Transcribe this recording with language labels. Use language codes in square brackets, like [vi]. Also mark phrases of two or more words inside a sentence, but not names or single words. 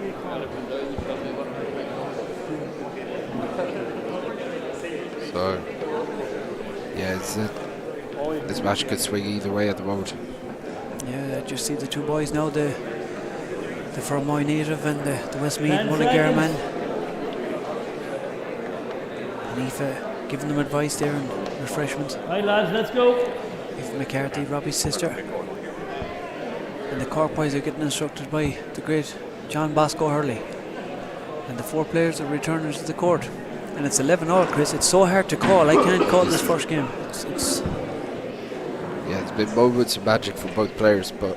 [en] So yeah, this match could swing either way at the moment. Yeah, just see the two boys now, the Fermoy native and the Westmeath Mullingar man. And Aoife giving them advice there and refreshments. Right, lads, let's go. Aoife McCarthy, Robbie's sister. And the Cork boys are getting instructed by the great John Bosco Hurley. And the 4 players are returners to the court. And it's 11 all, Chris. It's so hard to call. I can't call this first game. Yeah, it's been moments of magic for both players, but